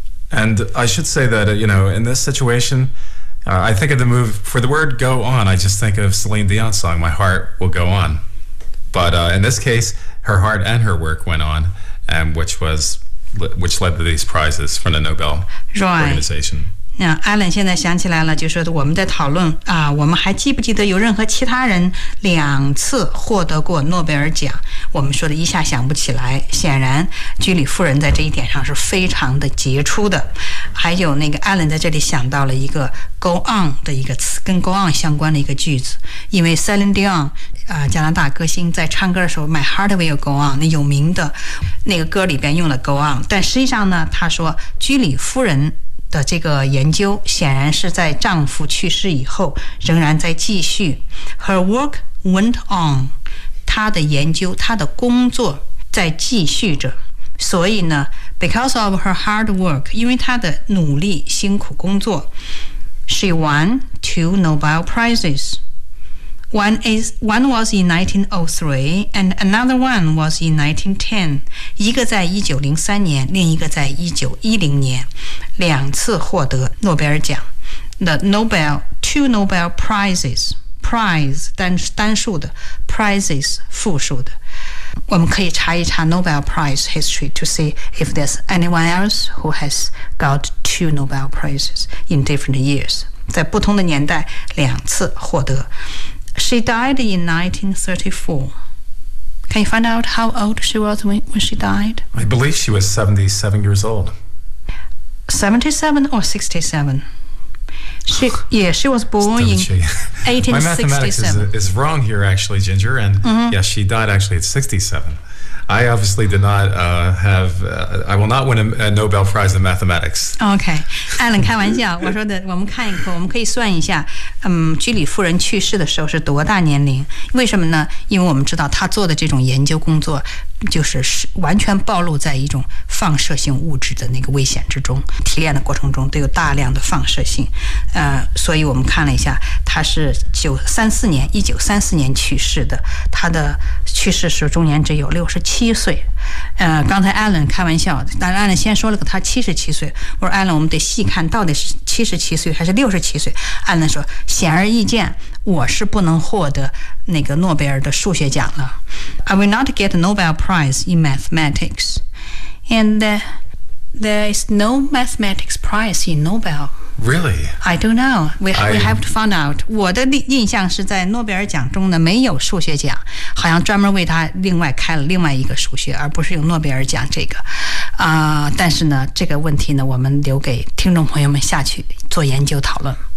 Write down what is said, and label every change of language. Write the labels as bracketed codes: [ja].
[en] And I should say that, you know, in this situation, I think of the move for the word "go on." I just think of Celine Dion's song "My Heart Will Go On." But in this case, her heart and her work went on. And which led to these prizes from the Nobel organization. [zh] Now, Alan 现在想起来了，就是我们在讨论啊，我们还记不记得有任何其他人两次获得过诺贝尔奖？我们说的一下想不起来。显然，居里夫人在这一点上是非常的杰出的。还有那个 Alan 在这里想到了一个 "go on" 的一个词，跟 "go on" 相关的一个句子，因为 Celine Dion。加拿大歌星在唱歌的时候 [en] My heart will go on， [zh] 那有名的那个歌里边用了 go on， 但实际上呢他说居里夫人的这个研究显然是在丈夫去世以后仍然在继续。 [en] Her work went on， [zh] 她的研究她的工作在继续着，所以呢 [en] Because of her hard work, [zh] 因为她的努力辛苦工作 [en] she won two Nobel Prizes. One was in 1903 and another one was in 1910. [zh] 一个在1903年，另一个在1910年，两次获得诺贝尔奖。 [en] Two Nobel Prizes, prize [zh] 单数的 [en] prizes [zh] 复数的。我们可以查一查 [en] Nobel Prize history to see if there's anyone else who has got two Nobel Prizes in different years. [zh] 在不同的年代两次获得。 [en] She died in 1934. Can you find out how old she was when she died? I believe she was 77 years old. 77 or 67? She was born in 1867. My mathematics is wrong here, actually, Ginger. And、mm-hmm. yes, she died actually at 67. I obviously did not I will not win a Nobel Prize in mathematics. Okay. [zh] Alan, 开玩笑，我说的，我们看一看，我们可以算一下，居里夫人去世的时候是多大年龄？为什么呢？因为我们知道她做的这种研究工作，就是完全暴露在一种放射性物质的那个危险之中，提炼的过程中都有大量的放射性，所以我们看了一下，她是1934年去世的，她的去世时终年只有67岁。刚才 Alan 开玩笑，但 Alan 先说了个他77岁，我说 Alan 我们得细看到底是77岁还是67岁。 Alan 说，显而易见我是不能获得那个诺贝尔的数学奖了。 [en] I will not get a Nobel Prize in Mathematics. And there is no mathematics prize in Nobel. Really? I don't know. We have to find out. [zh] 我的印象是在诺贝尔奖中呢没有数学奖，好像专门为他另外开了另外一个数学，而不是有诺贝尔奖这个。但是呢，这个问题呢，我们留给听众朋友们下去做研究讨论。